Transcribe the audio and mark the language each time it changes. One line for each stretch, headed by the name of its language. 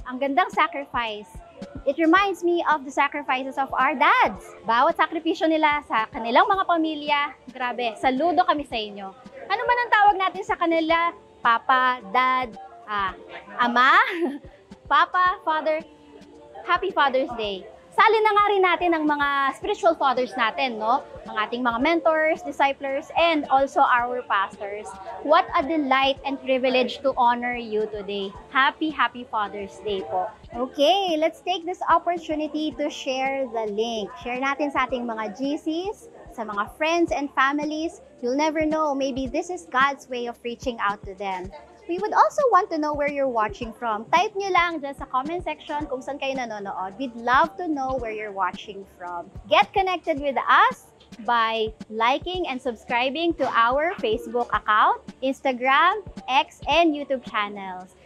Filipino: Ang gandang
English: sacrifice. It reminds me of the sacrifices of our dads.
Filipino: Bawat sakripisyo nila sa kanilang mga pamilya, grabe, saludo kami sa inyo. Ano man ang tawag natin sa kanila? Papa, Dad, Ama, Papa, Father, Happy Father's Day. Sali na nga rin natin ang mga
English: spiritual fathers
Filipino: natin, no? Ang ating mga
English: mentors, disciplers, and also our pastors. What a delight and privilege to honor you today. Happy Father's Day po. Okay, let's take this opportunity to share the link.
Filipino: Share natin sa ating mga GCs, sa mga
English: friends and families. You'll never know, maybe this is God's way of reaching out to them. We would also want to know where you're watching from. Type
Filipino: nyo lang dyan sa
English: comment section
Filipino: kung saan kayo nanonood.
English: We'd love to know where you're watching from. Get connected with us by liking and subscribing to our Facebook account, Instagram, X, and YouTube channels.